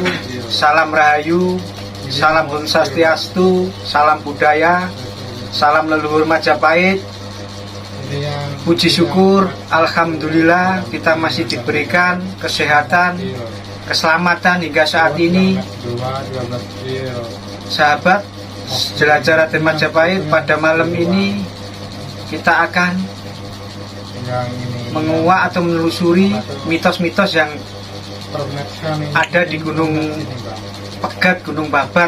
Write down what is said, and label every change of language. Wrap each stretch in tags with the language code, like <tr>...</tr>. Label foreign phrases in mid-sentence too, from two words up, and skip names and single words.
<id>Salam Rahayu, salam Om Swastiastu, salam budaya, salam leluhur Majapahit. Puji syukur, alhamdulillah kita masih diberikan kesehatan, keselamatan hingga saat ini. Sahabat jelajah Raden Majapahit, pada malam ini kita akan menguak atau menelusuri mitos-mitos yang ada di Gunung Pegat, Gunung Babat.</id>